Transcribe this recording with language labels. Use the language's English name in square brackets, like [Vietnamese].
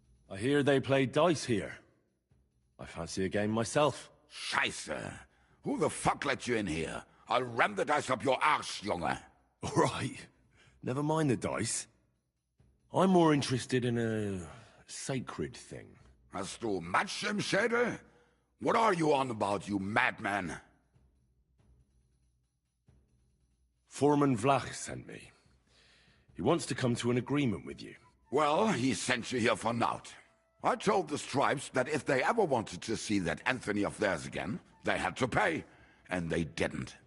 [English] I hear they play dice here. I fancy a game myself. [German] Scheiße. [English] Who the fuck let you in here? I'll ram the dice up your arse, Junge. All right. Never mind the dice. I'm more interested in a sacred thing. [German] Hast du Matsch im Schädel? [English] What are you on about, you madman? Foreman Vlach sent me. He wants to come to an agreement with you. Well, he sent you here for naught. I told the Stripes that if they ever wanted to see that Anthony of theirs again, they had to pay. And they didn't.